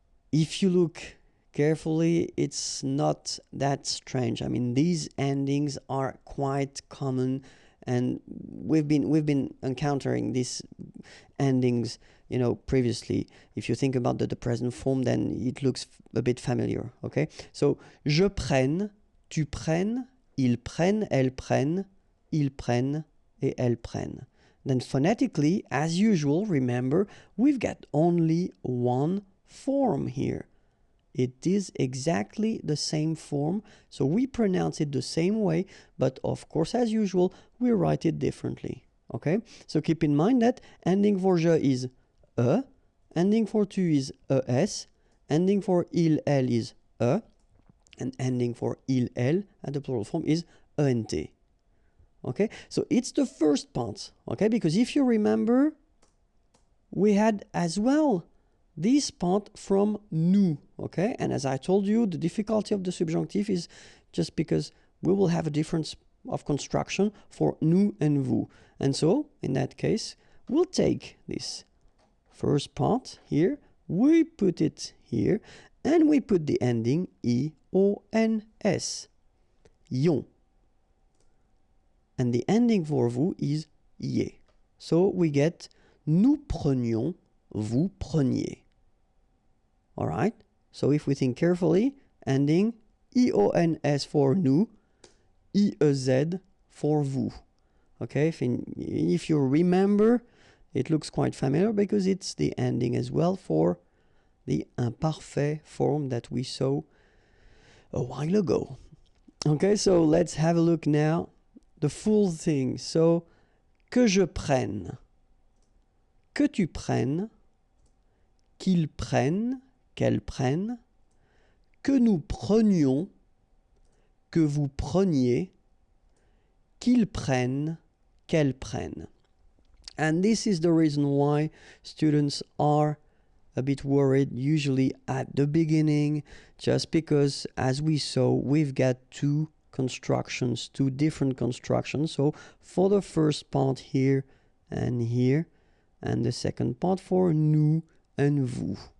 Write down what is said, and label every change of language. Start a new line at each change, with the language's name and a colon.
English: If you look carefully, it's not that strange. I mean, these endings are quite common, and we've been encountering these endings, you know, previously. If you think about the present form, then it looks a bit familiar, okay?
French: So, je prenne, tu prennes, ils prennent, elles prennent, ils prennent, et elles prennent.
English: Then phonetically, as usual, remember, we've got only one form here. It is exactly the same form, so we pronounce it the same way, but of course, as usual, we write it differently, okay? So keep in mind that ending for je is ending for tu is es, ending for il, elle is and ending for il, elle at the plural form is ent, okay? So it's the first part, okay? Because if you remember, we had as well this part from nous, okay? And as I told you, the difficulty of the subjunctive is just because we will have a difference of construction for nous and vous. And so, in that case, we'll take this first part here, we put it here, and we put the ending I-O-N-S, ion. And the ending for vous is iez. So we get
French: nous prenions, vous preniez.
English: All right, so if we think carefully, ending I-O-N-S for nous, I-E-Z for vous. Okay, if you remember, it looks quite familiar because it's the ending as well for the imparfait form that we saw a while ago. Okay, so let's have a look now, the full thing.
French: So, que je prenne, que tu prennes, qu'ils prennent, qu'elles prennent, que nous prenions, que vous preniez, qu'ils prennent, qu'elles prennent.
English: And this is the reason why students are a bit worried usually at the beginning, just because, as we saw, we've got two different constructions. So for the first part here, and the second part for nous and vous.